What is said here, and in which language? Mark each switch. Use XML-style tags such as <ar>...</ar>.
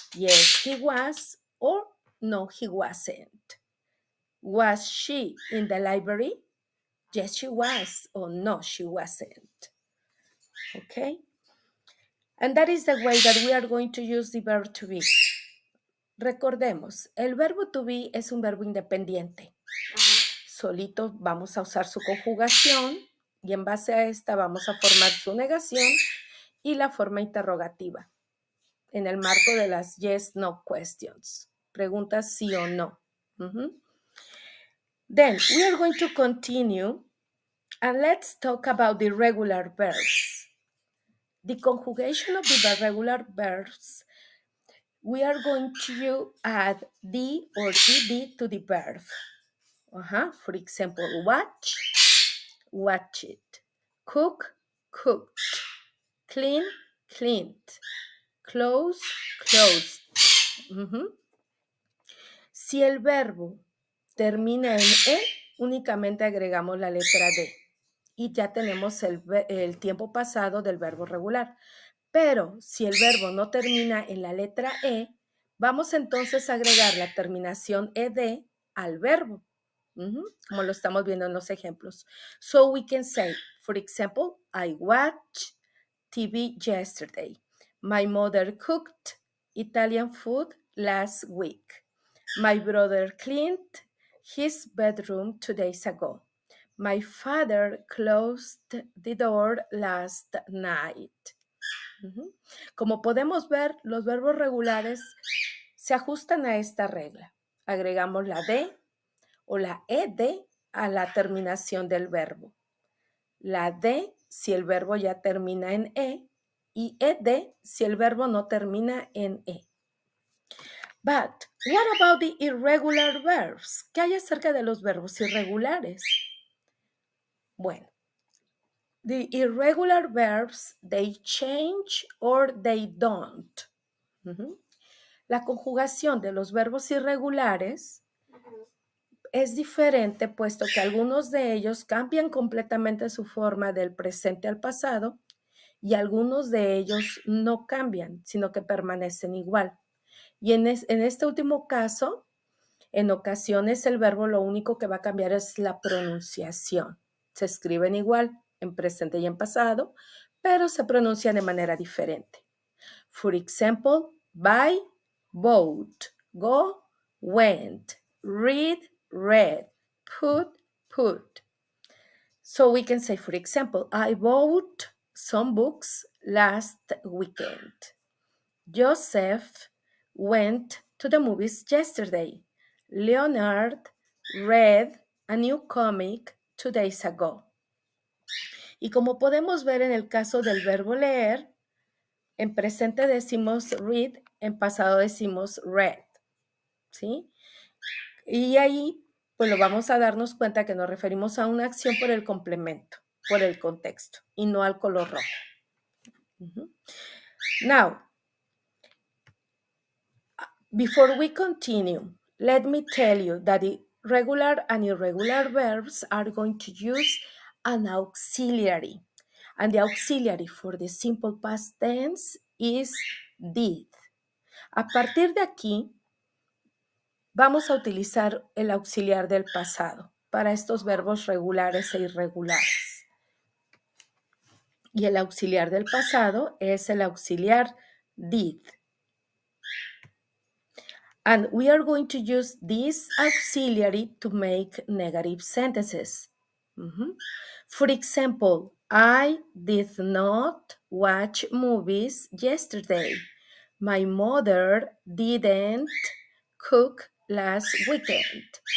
<en>Yes, he was, or no, he wasn't. Was she in the library? Yes, she was, or no, she wasn't. Okay? And that is the way that we are going to use the verb to be.</en> <es>recordemos, el verbo to be es un verbo independiente. Solito vamos a usar su conjugación y en base a esta vamos a formar su negación y la forma interrogativa en el marco de las yes-no questions. Preguntas sí o no.</es> <en>Then we are going to continue and let's talk about the regular verbs. The conjugation of the regular verbs, we are going to add the or ed to the verb. For example, watch, watch it. Cook, cooked. Clean, cleaned. Close, closed.</en> <es>Si el verbo termina en E, únicamente agregamos la letra D y ya tenemos el tiempo pasado del verbo regular. Pero si el verbo no termina en la letra E, vamos entonces a agregar la terminación ed al verbo, como lo estamos viendo en los ejemplos.</es> <en>So we can say, for example, I watched TV yesterday. My mother cooked Italian food last week. My brother cleaned his bedroom 2 days ago. My father closed the door last night.</en> <es>Como podemos ver, los verbos regulares se ajustan a esta regla. Agregamos la D o la ED a la terminación del verbo. La D si el verbo ya termina en E y ED si el verbo no termina en E.</es> <en>But what about the irregular verbs?</en> <es>¿Qué hay acerca de los verbos irregulares?</es> <en>Bueno, the irregular verbs, they change or they don't.</en> <es>La conjugación de los verbos irregulares es diferente, puesto que algunos de ellos cambian completamente su forma del presente al pasado y algunos de ellos no cambian, sino que permanecen igual. Y en este último caso, en ocasiones el verbo lo único que va a cambiar es la pronunciación. Se escriben igual en presente y en pasado, pero se pronuncian de manera diferente.</es> <en>For example, buy, bought, go, went, read, read, put. So we can say, for example, I bought some books last weekend. Joseph went to the movies yesterday. Leonard read a new comic 2 days ago.</en> <es>Y como podemos ver en el caso del verbo leer, en presente decimos read, en pasado decimos read, ¿sí? Y ahí, pues lo vamos a darnos cuenta que nos referimos a una acción por el complemento, por el contexto, y no al color rojo.</es> <en>Now, before we continue, let me tell you that the regular and irregular verbs are going to use an auxiliary. And the auxiliary for the simple past tense is did.</en> <es>A partir de aquí, vamos a utilizar el auxiliar del pasado para estos verbos regulares e irregulares. Y el auxiliar del pasado es el auxiliar did.</es> <en>And we are going to use this auxiliary to make negative sentences. For example, I did not watch movies yesterday. My mother didn't cook last weekend.</en>